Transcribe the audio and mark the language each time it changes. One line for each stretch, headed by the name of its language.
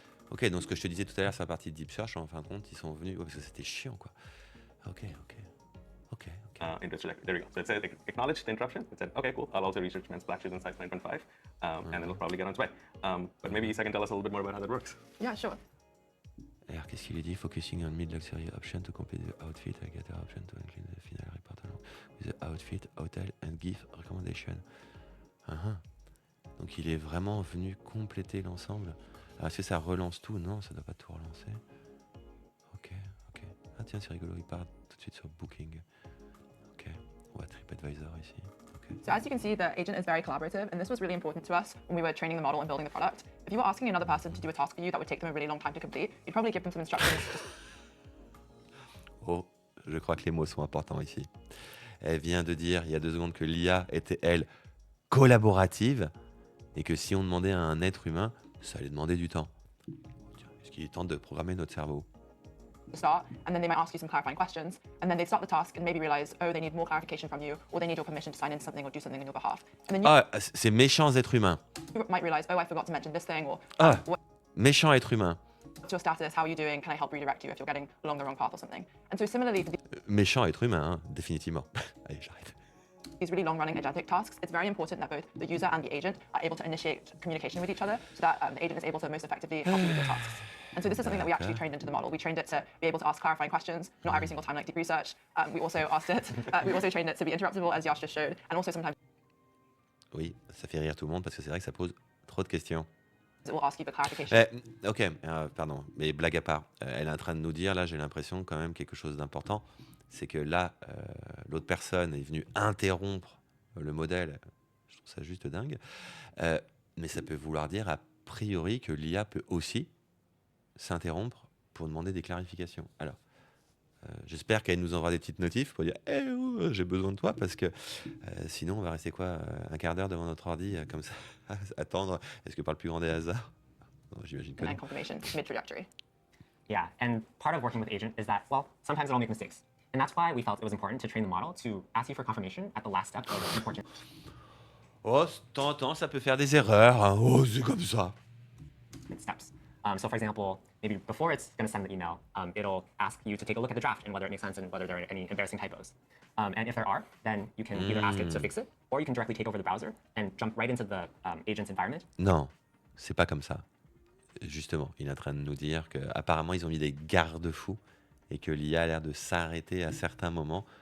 French: Ok, donc ce que je te disais tout à l'heure sur la partie de Deep Search, en fin de compte, ils sont venus parce que c'était chiant, quoi. Ok.
English: There we go. So it said acknowledged the interruption. It said, okay, cool. I'll also research men's black shoes in size 9.5, and it'll probably get on its way. But maybe Isa can tell us a little bit more about how that works. Yeah, sure.
French: Alors, qu'est-ce qu'il lui dit?
English: Focusing on mid-luxury option to complete the outfit. I get the option to include the final report along with the outfit, hotel and gift recommendation.
French: Donc, il est vraiment venu compléter l'ensemble. Alors, est-ce que ça relance tout? Non, ça ne doit pas tout relancer. Ok. Ah, tiens, c'est rigolo. Il part tout de suite sur Booking. Ok. Ouais, TripAdvisor ici. Ok.
English: So as you can see, the agent is very collaborative, and this was really important to us when we were training the model and building the product. If you were asking another person to do a task for you that would take them a really long time to complete, you'd probably give them some instructions.
French: Oh, je crois que les mots sont importants ici. Elle vient de dire il y a 2 secondes que l'IA était, elle, collaborative et que si on demandait à un être humain, ça allait demander du temps. Tiens, est-ce qu'il est temps de programmer notre cerveau?
English: To start, and then they might ask you some clarifying questions, and then they start the task and maybe realize, oh, they need more clarification from you, or they need your permission to sign in something or do something on your behalf. And then you
French: Ah, ces méchants êtres humains.
English: might realize, oh, I forgot to mention this thing, or
French: Ah,
English: what's
French: méchants êtres humains.
English: your status, how are you doing, can I help redirect you if you're getting along the wrong path or something. And so similarly for
French: Méchants êtres humains, hein, définitivement. Allez, j'arrête.
English: these really long-running agentic tasks, it's very important that both the user and the agent are able to initiate communication with each other so that the agent is able to most effectively help you with your tasks. And so this is something that we actually trained into the model. We trained it to be able to ask clarifying questions, not every single time like deep research. We also trained it to be interruptible, as Yash just showed, and also sometimes
French: Oui, ça fait rire tout le monde parce que c'est vrai que ça pose trop de questions.
English: it will ask you for clarification.
French: Ok, pardon, mais blague à part, elle est en train de nous dire, là j'ai l'impression quand même quelque chose d'important, c'est que là, l'autre personne est venue interrompre le modèle, je trouve ça juste dingue, mais ça peut vouloir dire a priori que l'IA peut aussi s'interrompre pour demander des clarifications. Alors, J'espère qu'elle nous envoie des petites notifs pour dire Eh, oh, j'ai besoin de toi, parce que sinon, on va rester quoi, un quart d'heure devant notre ordi, comme ça, à attendre. Est-ce que par le plus grand des hasards? Non, j'imagine que
English: And
French: non.
English: then confirmation mid-trajectory. Yeah, and part of working with agent is that, well, sometimes it'll make mistakes. And that's why we felt it was important to train the model to ask you for confirmation at the last step of important
French: Oh, de temps en temps, ça peut faire des erreurs, hein. Oh, c'est comme ça.
English: steps. So for example, maybe before it's going to send the email, it'll ask you to take a look at the draft and whether it makes sense and whether there are any embarrassing typos. And if there are, then you can either ask it to fix it, or you can directly take over the browser and jump right into the agent's environment.
French: Non, c'est pas comme ça. Justement, il est en train de nous dire qu'apparemment, ils ont mis des garde-fous et que l'IA a l'air de s'arrêter à certains moments.